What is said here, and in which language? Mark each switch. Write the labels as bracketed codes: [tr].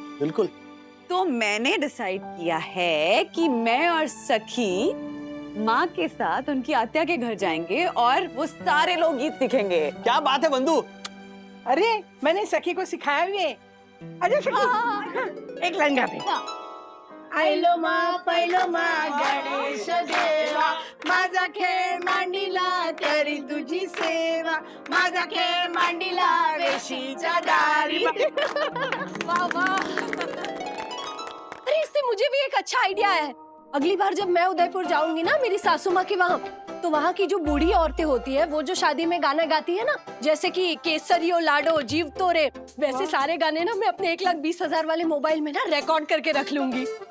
[hi] बिल्कुल। तो मैंने डिसाइड किया है कि मैं और सखी माँ के साथ उनकी आत्या के घर जाएंगे और वो सारे लोकगीत सीखेंगे। क्या बात है बंधु? अरे मैंने सखी को सिखाया भी है। अरे सखी, एक लाइन गाते। [mr] आयलो मा गणेश देवा, माझा खेळ मांडीला करी तुझी सेवा, माझा खेळ मांडीला वेशीच्या दारी। [hi] वाह वाह। अरे इससे मुझे भी एक अच्छा आइडिया है। अगली बार जब मैं उदयपुर जाऊंगी ना मेरी सासू माँ के वहाँ, तो वहाँ की जो बूढ़ी औरतें होती है वो जो शादी में गाना गाती है ना, जैसे कि केसरियो लाडो जीव तोरे, वैसे सारे गाने ना मैं अपने 1,20,000 वाले मोबाइल में ना रिकॉर्ड करके रख लूंगी।